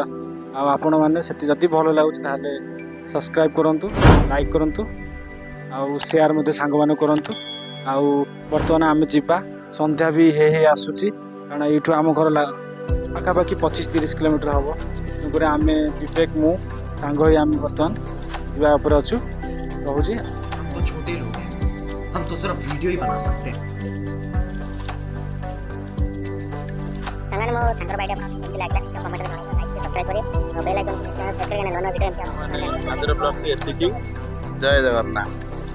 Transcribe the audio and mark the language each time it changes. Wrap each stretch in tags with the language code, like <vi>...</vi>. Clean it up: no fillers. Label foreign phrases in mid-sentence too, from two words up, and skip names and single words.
<or>ଆଉ ଆପଣମାନେ ସେଠି ଯଦି ଭଲ ଲାଗୁଛି ତାହେଲେ ସବସ୍କ୍ରାଇବ୍ କରନ୍ତୁ, ଲାଇକ୍ କରନ୍ତୁ, ଆଉ ସେୟାର ମଧ୍ୟ ସାଙ୍ଗମାନଙ୍କୁ କରନ୍ତୁ। ଆଉ ବର୍ତ୍ତମାନ ଆମେ ଯିବା, ସନ୍ଧ୍ୟା ବି ହେଇ ହେଇ ଆସୁଛି, କାରଣ ଏଇଠୁ ଆମ ଘର ପାଖାପାଖି 25-30 କିଲୋମିଟର ହେବ। ତେଣୁକରି ଆମେ ବିବେକ ମୁଁ ସାଙ୍ଗ ହେଇ ଆମେ ବର୍ତ୍ତମାନ ଯିବା ଉପରେ ଅଛୁ। ରହୁଛି।</or> <hi>हम तो छोटे लोग हैं, हम तो सिर्फ वीडियो ही बना सकते हैं।</hi> <or>ସାଙ୍ଗମାନେ ମୋ ସାଙ୍ଗର ବାଇଟ୍ ଆପଣ କେମିତି ଲାଗିଲା ନିଶ୍ଚୟ କମେଣ୍ଟରେ ଜଣାଇବେ,</or> <en>like subscribe</en> <or>କରିବେ,</or> <en>bell icon press</en> <or>କରିବେ, ନୂଆ ନୂଆ ଭିଡ଼ିଓ ଏମିତି ଆଜିର ବ୍ଲଗ୍ଟି ଏତିକି। ଜୟ ଜଗନ୍ନାଥ।</or>